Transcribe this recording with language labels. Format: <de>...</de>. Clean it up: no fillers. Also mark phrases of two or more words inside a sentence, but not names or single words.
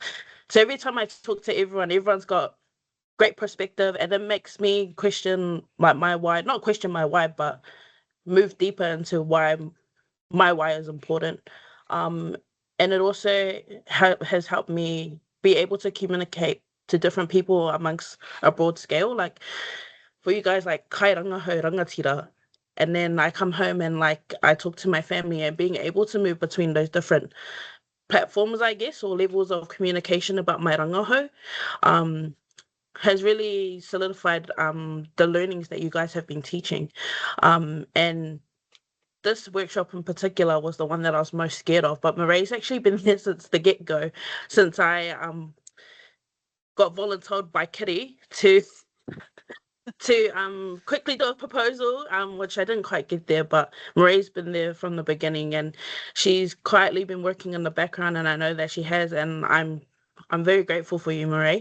<en>So every time I talk to everyone's got great perspective, and it makes me question my why, not question my why, but move deeper into why my why is important. And it also has helped me be able to communicate to different people amongst a broad scale. Like for you guys, like</en> <mi>kai rangahau rangatira,</mi> <en>and then I come home and like I talk to my family, and being able to move between those different platforms, I guess, or levels of communication about my rangahau, has really solidified the learnings that you guys have been teaching. And this workshop in particular was the one that I was most scared of, but Mireille's actually been there since the get-go, since I got volunteered by Kitty to quickly do a proposal, which I didn't quite get there, but Mireille's been there from the beginning, and she's quietly been working in the background, and I know that she has, and I'm very grateful for you, Mireille.</en>